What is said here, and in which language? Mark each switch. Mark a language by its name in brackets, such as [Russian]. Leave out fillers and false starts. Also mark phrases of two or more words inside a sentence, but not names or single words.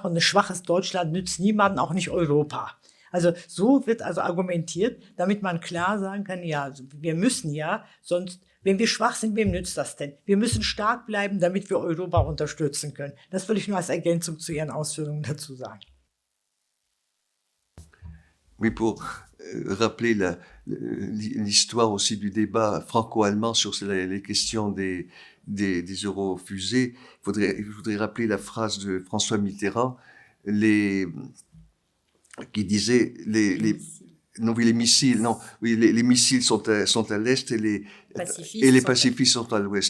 [German] Und ein schwaches Deutschland nützt niemandem, auch nicht Europa. Also so wird also argumentiert, damit man klar sagen kann, ja, wir müssen ja, sonst, wenn wir schwach sind, wem nützt das denn? Wir müssen stark bleiben, damit wir Europa unterstützen können. Das will ich nur als Ergänzung zu Ihren Ausführungen dazu sagen. [French] Oui, pour rappeler l'histoire aussi du débat franco-allemand sur les questions des eurofusées, je voudrais rappeler la phrase de François Mitterrand qui disait les missiles sont à l'est et les pacifistes sont à l'ouest.